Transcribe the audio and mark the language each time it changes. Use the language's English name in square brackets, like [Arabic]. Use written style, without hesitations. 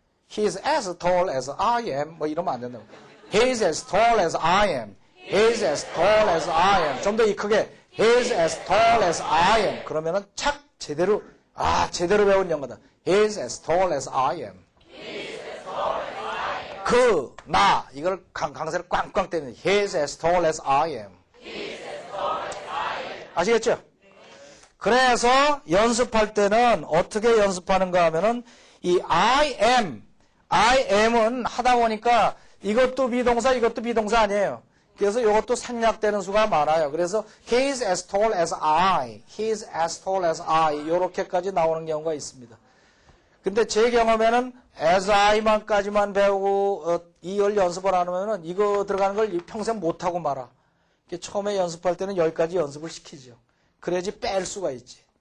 [English] He is as tall as I am. [Korean] 뭐 이러면 안 된다고. [English] He is as tall as I am. He is as tall as I am. [Korean] 좀 더 크게. [English] He is as tall as I am. [Korean] 그러면은 착 제대로 제대로 배운 영어다. [English] He is as tall as I am. [Korean] 나 이걸 강세를 꽝꽝 때리는 [English] He is as tall as I am. [Korean] 아시겠죠? 그래서 연습할 때는 어떻게 연습하는가 하면은 이 I am은 하다 보니까 이것도 비동사 이것도 비동사 아니에요. 그래서 이것도 생략되는 수가 많아요. [English] 그래서 He is as tall as I. He is as tall as I. [Korean] 이렇게까지 나오는 경우가 있습니다. 근데 제 경험에는 as I만까지만 배우고 이걸 연습을 안 하면은 이거 들어가는 걸 평생 못하고 말아. 처음에 연습할 때는 10가지 연습을 시키죠. 그래야지 뺄 수가 있지.